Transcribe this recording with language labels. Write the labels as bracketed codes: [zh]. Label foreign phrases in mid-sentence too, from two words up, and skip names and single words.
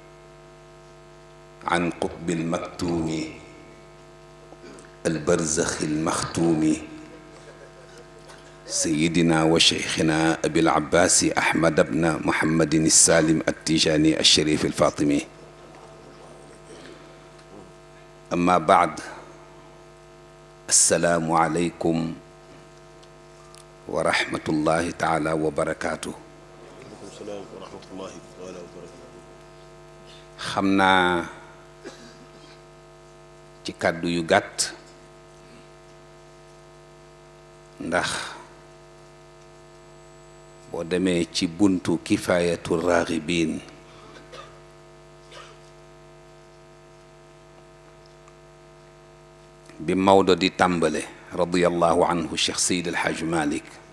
[ar] عن قطب المكتوم البرزخ المختوم سيدنا وشيخنا أبي العباس أحمد بن محمد السالم التيجاني الشريف الفاطمي أما بعد السلام عليكم ورحمة الله تعالى وبركاته السلام ورحمة الله وبركاته [wo] خمنا ci kàddu yu gàtt ndax boo demee ci buntu kifaayatu raaxibiin bi Maodo di tàmbale [ar] رضي الله عنه [wo] Cheikh Seydi El Hadj Malick